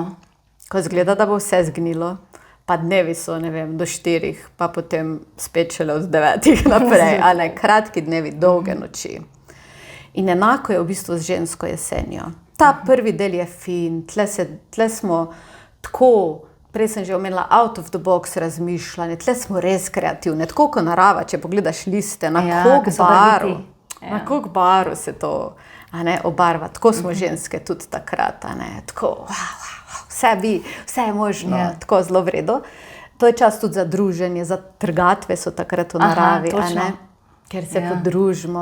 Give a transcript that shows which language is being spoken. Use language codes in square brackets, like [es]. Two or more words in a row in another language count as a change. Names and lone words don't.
[sl] Ko zgleda, da bo vse zgnilo, pa dnevi so, ne vem, do 4, pa potem spet šele od 9 naprej, a ne, kratki dnevi, dolge noči. In enako je v bistvu z žensko jesenjo. Ta prvi del je fin, tle smo tako, prej sem že omenila [en] out of the box [sl] razmišljanje, tle smo res kreativne, tako kot narava, če pogledaš liste, na koliko baru se to, a ne, obarva, tako smo ženske tudi takrat, a ne, tako, vse je možno, tako zelo v redu. To je čas tudi za druženje, za trgatve so takrat v naravi, a ne, ker se podružimo.